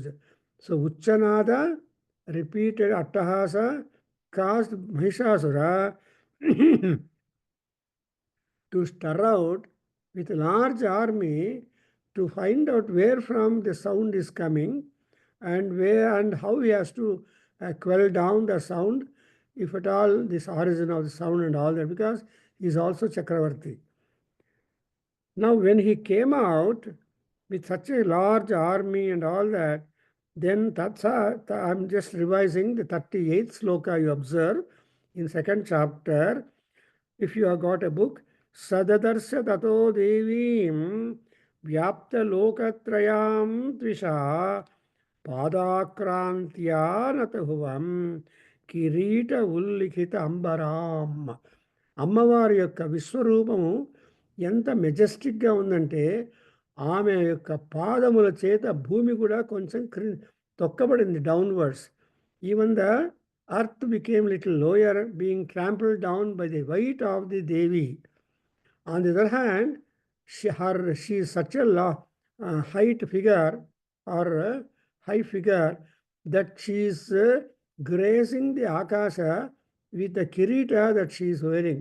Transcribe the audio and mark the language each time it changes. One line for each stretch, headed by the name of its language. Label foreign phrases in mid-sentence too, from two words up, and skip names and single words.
English: So Uchchanada, repeated attahasa, caused Mahishasura to stir out with a large army to find out where from the sound is coming and how he has to quell down the sound, if at all, this origin of the sound and all that, because he is also Chakravarti. Now when he came out with such a large army and all that, then I'm just revising the 38th sloka you observe in 2nd chapter. If you have got a book,
Sanskrit: Sadadarsa tato devim vyapta lokatrayam tvisha పాదాక్రాంత్యా నతహువం కిరీట ఉల్లిఖిత అంబరాం.
Telugu: అమ్మవారి యొక్క విశ్వరూపము ఎంత మెజెస్టిక్గా ఉందంటే ఆమె యొక్క పాదముల చేత భూమి కూడా కొంచెం తొక్కబడింది డౌన్వర్డ్స్.
English: even the earth became little lower, being trampled down by the weight of the Devi. On the other hand, she is such a height figure or high figure that she is grazing the akasha with the kirita that she is wearing.